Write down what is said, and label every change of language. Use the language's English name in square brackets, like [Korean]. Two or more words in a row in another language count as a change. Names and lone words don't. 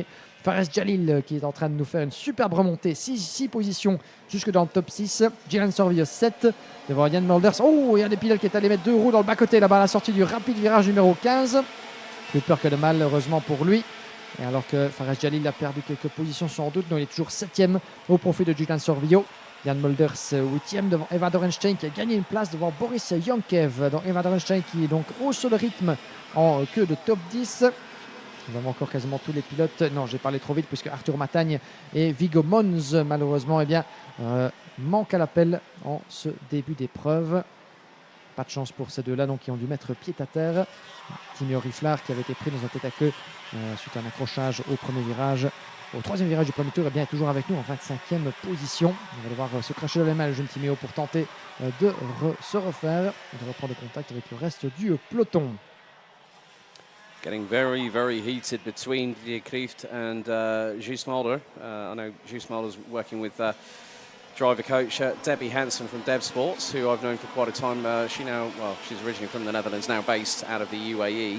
[French] Fares Jalil qui est en train de nous faire une superbe remontée, 6 positions jusque dans le top 6. Gillian Sorvio 7 devant Jan Mulders. Oh, il y a des pilotes qui est allé mettre 2 roues dans le bas-côté là-bas à la sortie du rapide virage numéro 15. Plus peur que de mal, heureusement pour lui. Et alors que Fares Jalil a perdu quelques positions sans doute, mais il est toujours 7e au profit de Gillian Sorvio. Jan Mulders 8e devant Eva Dorenstein qui a gagné une place devant Boris Yankev. Donc Eva Dorenstein qui est donc hausse le rythme en queue de top 10. Nous avons encore quasiment tous les pilotes. Non, j'ai parlé trop vite puisque Arthur Matagne et Viggo Mons, malheureusement, manquent à l'appel en ce début d'épreuve. Pas de chance pour ces deux-là, donc qui ont dû mettre pied à terre. Timio Riflar qui avait été pris dans un tête à queue suite à un accrochage au premier virage. Au troisième virage du premier tour, est toujours avec nous en 25e position. On va devoir se cracher dans les mains le jeune Timio pour tenter de se refaire et de reprendre contact avec le reste du peloton. [English] Getting very, very heated between Didier Kreeft and Guus Mulder. I know Guus Mulder's working with driver coach Debbie Hansen from Dev Sports, who I've known for quite a time. She's originally from the Netherlands, now based out of the UAE.